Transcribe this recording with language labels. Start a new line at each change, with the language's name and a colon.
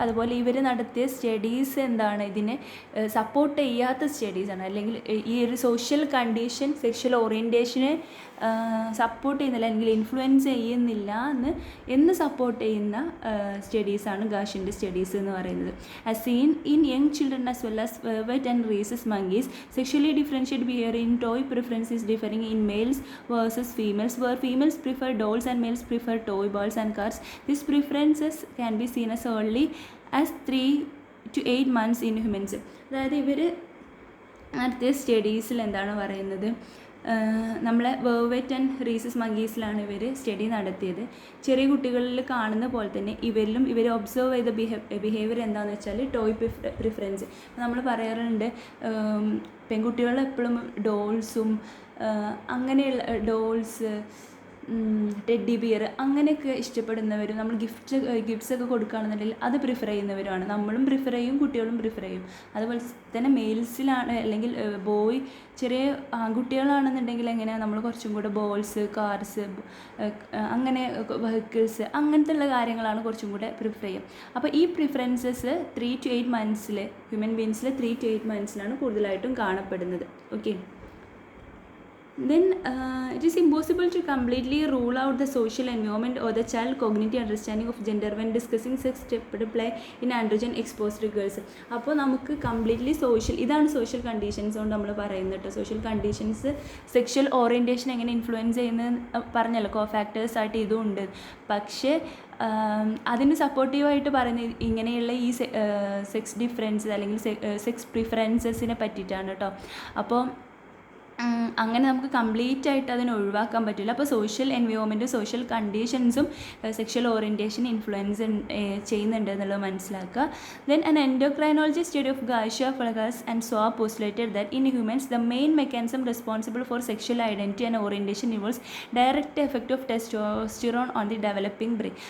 Malayalam: അതുപോലെ ഇവർ നടത്തിയ സ്റ്റഡീസ് എന്താണ്, ഇതിനെ സപ്പോർട്ട് ചെയ്യാത്ത സ്റ്റഡീസാണ്. അല്ലെങ്കിൽ ഈ ഒരു സോഷ്യൽ കണ്ടീഷൻ സെക്ഷൽ ഓറിയൻറ്റേഷനെ സപ്പോർട്ട് ചെയ്യുന്നില്ല അല്ലെങ്കിൽ ഇൻഫ്ലുവൻസ് ചെയ്യുന്നില്ല എന്ന് സപ്പോർട്ട് ചെയ്യുന്ന സ്റ്റഡീസാണ് ഗാഷിൻ്റെ സ്റ്റഡീസ് എന്ന് പറയുന്നത്.
English: As seen in young children as well as vet and rhesus monkeys, sexually differentiated behavior in toy preference is differing in males versus females, where females prefer dolls and males prefer toy balls and cars. These preferences can be seen as early as 3 to 8 months in humans.
Malayalam: അതായത് ഇവർ നടത്തിയ സ്റ്റഡീസിൽ എന്താണ് പറയുന്നത്, നമ്മളെ വേർവെറ്റ് and rhesus മങ്കീസിലാണ് ഇവർ study നടത്തിയത്. ചെറിയ കുട്ടികളിൽ കാണുന്ന പോലെ തന്നെ ഇവർ ഒബ്സർവ് ചെയ്ത ബിഹേവിയർ എന്താണെന്ന് വെച്ചാൽ ടോയ് പ്രിഫറൻസ്. നമ്മൾ പറയാറുണ്ട് പെൺകുട്ടികൾ എപ്പോഴും ഡോൾസും അങ്ങനെയുള്ള ഡോൾസ്, ടെഡ്ഡി ബിയർ അങ്ങനെയൊക്കെ ഇഷ്ടപ്പെടുന്നവരും നമ്മൾ ഗിഫ്റ്റ്സൊക്കെ കൊടുക്കുകയാണെന്നുണ്ടെങ്കിൽ അത് പ്രിഫർ ചെയ്യുന്നവരുമാണ്. നമ്മളും പ്രിഫർ ചെയ്യും, കുട്ടികളും പ്രിഫർ ചെയ്യും. അതുപോലെ തന്നെ മെയിൽസിലാണ് അല്ലെങ്കിൽ ചെറിയ ആൺകുട്ടികളാണെന്നുണ്ടെങ്കിൽ എങ്ങനെയാണ് നമ്മൾ കുറച്ചും കൂടെ ബോൾസ്, കാർസ്, അങ്ങനെ വെഹിക്കിൾസ് അങ്ങനത്തെ ഉള്ള കാര്യങ്ങളാണ് കുറച്ചും കൂടെ പ്രിഫർ ചെയ്യും. അപ്പോൾ ഈ preferences 3 to 8 months human ബീങ്സിൽ 3 to 8 months കൂടുതലായിട്ടും കാണപ്പെടുന്നത്. Okay,
English: Then it is impossible to completely rule out the social environment or the child cognitive understanding of gender when discussing sex step play in androgen exposed girls.
Malayalam: അപ്പോൾ നമുക്ക് completely ഇതാണ് social conditions കൊണ്ട് നമ്മൾ പറയുന്നത് കേട്ടോ. Social conditions sexual orientation എങ്ങനെ influence ചെയ്യുന്നത് പറഞ്ഞല്ലോ, കോഫാക്ടേഴ്സ് ആയിട്ട് ഇതും ഉണ്ട്. പക്ഷേ അതിന് സപ്പോർട്ടീവായിട്ട് പറയുന്നത് ഇങ്ങനെയുള്ള ഈ സെക്സ് ഡിഫറൻസ് അല്ലെങ്കിൽ സെക്സ് പ്രിഫറൻസസിനെ പറ്റിയിട്ടാണ് കേട്ടോ. അപ്പോൾ അങ്ങനെ നമുക്ക് കംപ്ലീറ്റ് ആയിട്ട് അതിനെ ഒഴിവാക്കാൻ പറ്റില്ല. അപ്പോൾ social എൻവയോൺമെൻറ്റും social കണ്ടീഷൻസും sexual orientation influence ചെയ്യുന്നുണ്ട് എന്നുള്ളത് മനസ്സിലാക്കുക.
English: Then an endocrinologist study of Gaisha Flagas and Swaab postulated that in humans the main mechanism responsible for sexual identity and orientation involves direct effect of testosterone on the developing brain.